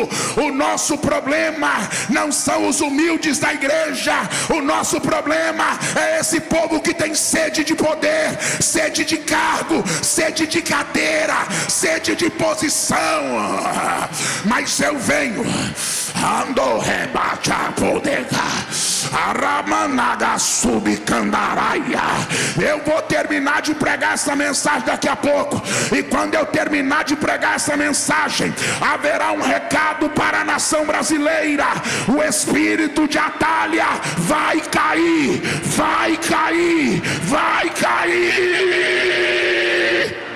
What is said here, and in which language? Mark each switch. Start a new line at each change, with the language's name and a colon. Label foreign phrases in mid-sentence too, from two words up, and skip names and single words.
Portuguese: O nosso problema não são os humildes da igreja, o nosso problema é esse povo que tem sede de poder, sede de cargo, sede de cadeira, sede de posição. Mas eu venho, ando rebate a bodega, aramanaga subcandaraia. Eu vou terminar de pregar essa mensagem daqui a pouco, e quando eu terminar de pregar essa mensagem, haverá um recado para a nação brasileira. O espírito de Atália vai cair, vai cair, vai cair.